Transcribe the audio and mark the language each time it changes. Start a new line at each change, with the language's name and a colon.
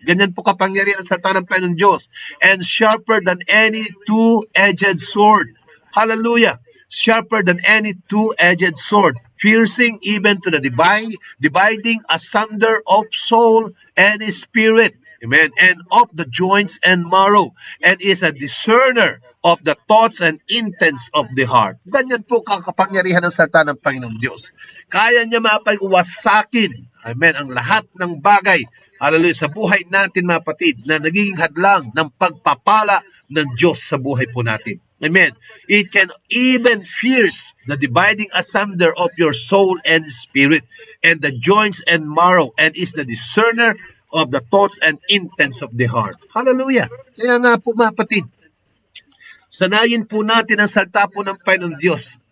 Filipino: Ganyan po kapangyarihan ang salita ng Panginoon Diyos.
English: And sharper than any two-edged sword. Hallelujah. Sharper than any two-edged sword, piercing even to the dividing asunder of soul and spirit. Amen. And of the joints and marrow. And is a discerner of the thoughts and intents of the heart.
Filipino: Ganyan po kakapangyarihan ng salita ng Panginoong Diyos. Kaya niya, mga kapatid, wasakin, amen, ang lahat ng bagay, hallelujah, sa buhay natin, mga kapatid, na nagiging hadlang ng pagpapala ng Diyos sa buhay po natin. Amen.
English: It can even pierce the dividing asunder of your soul and spirit, and the joints and marrow, and is the discerner of the thoughts and intents of the heart. Hallelujah.
Filipino: Kaya nga po, mga kapatid, sanayin po natin ang salita po ng Panginoon Diyos.